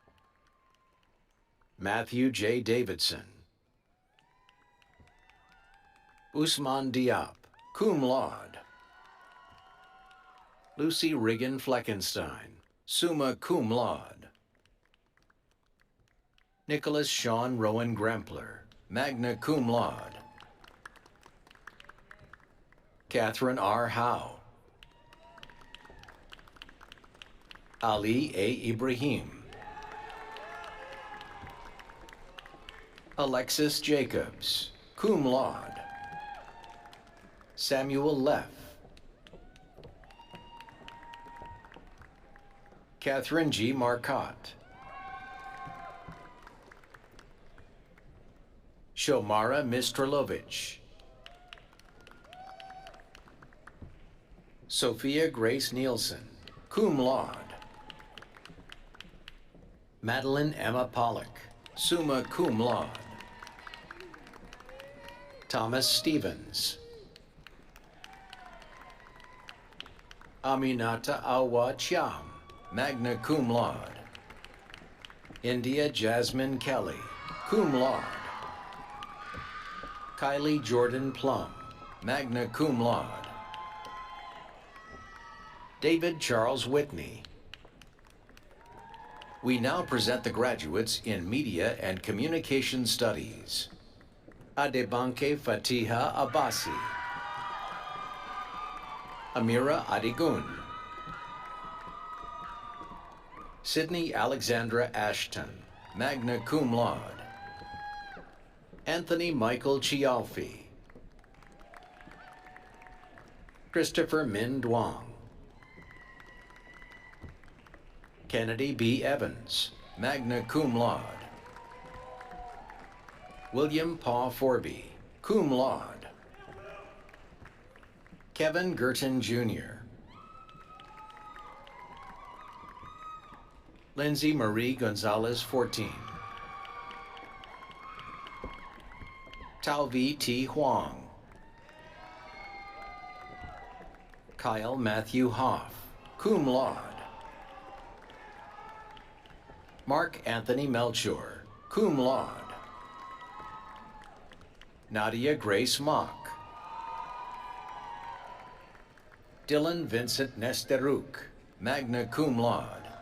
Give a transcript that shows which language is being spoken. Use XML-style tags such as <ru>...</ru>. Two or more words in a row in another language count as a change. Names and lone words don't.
<en>Matthew J. Davidson. Usman Diop,</en> <la>cum laude.</la> <en>Lucy Riggin Fleckenstein,</en> <la>summa cum laude.</la> <en>Nicholas Sean Rowan Grempler,</en> <la>magna cum laude.</la> <en>Catherine R. Howe. Ali A. Ibrahim. Alexis Jacobs,</en> <la>cum laude.</la> <en>Samuel Leff. Catherine G. Marcotte. Shomara Mistralovic. Sophia Grace Nielsen,</en> <la>cum laude.</la> <en>Madeline Emma Pollock,</en> <la>summa cum laude.</la> <en>Thomas Stevens. Aminata Awa Chiam,</en> <la>magna cum laude.</la> <en>India Jasmine Kelly,</en> <la>cum laude.</la> <en>Kylie Jordan Plum,</en> <la>magna cum laude.</la> <en>David Charles Whitney. We now present the graduates in Media and Communication Studies. Adebanke Fatiha Abbasi. Amira Adigun. Sydney Alexandra Ashton,</en> <la>magna cum laude.</la> <en>Anthony Michael Chialfi. Christopher Min Duong. Kennedy B. Evans,</en> <la>magna cum laude.</la> <en>William Paw Forby,</en> <la>cum laude.</la> <en>Kevin Girton Jr. Lindsay Marie Gonzalez 14. Tao-Vi T. Huang. Kyle Matthew Hoff,</en> <la>cum laude.</la> <en>Mark Anthony Melchior,</en> <la>cum laude.</la> <en>Nadia Grace Mock. Dylan Vincent Nesteruk,</en> <la>magna cum laude.</la>